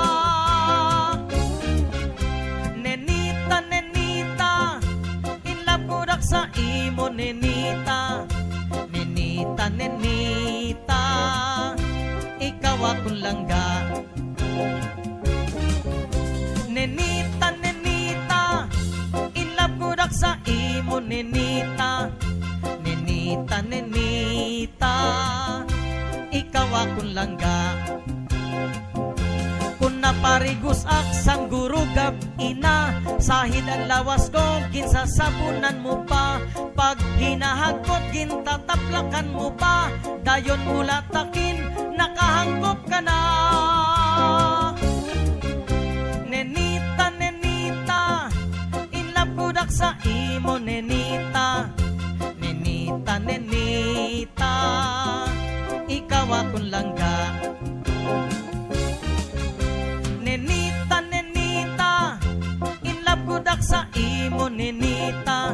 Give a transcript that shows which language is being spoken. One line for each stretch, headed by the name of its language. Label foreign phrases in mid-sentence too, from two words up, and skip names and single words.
Hiligaynon: Nenita, nenita,
English: in love
Hiligaynon: ko rak sa imo nenita. Nenita, nenita, ikaw akong langga. Nenita, nenita,
English: in love
Hiligaynon: ko rak sa imo nenita. Nenita, nenita, ikaw akong langga. Kung naparigus ak sang gurugab ina, sahid ang lawas ko ginsasabunan mo pa. Pag hinahagkot gintataplakan mo pa, dayon mula takin nakahangkop ka na. Nenita, nenita,
English: in love
Hiligaynon: ko dak sa imo nenita. Nenita, nenita, ikaw akong langga. Nenita, nenita,
English: in love
Hiligaynon: ko dak sa imo nenita.